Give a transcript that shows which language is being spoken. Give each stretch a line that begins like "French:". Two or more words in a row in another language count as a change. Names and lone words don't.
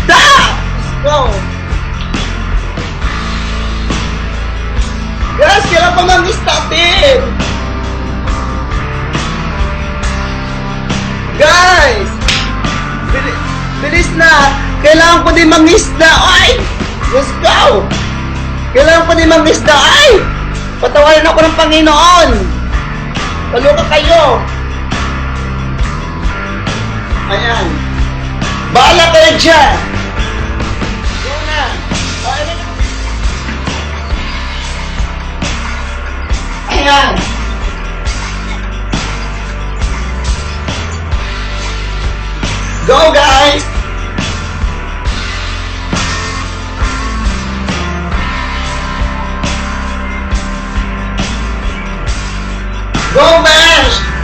Filipino: Kailangan ko mangisda! Diyos ko! Guys, kailan pa mag-stop din? Guys! Bilis na! Kailangan ko din mag-isda! Ay!
English: Let's go!
Filipino: Kailangan ko din mag-isda! Ay! Patawarin ako ng Panginoon! Paluka kayo! Ayan. Bahala kayo dyan! Go na! Ayan!
English: Go guys! Go Bash!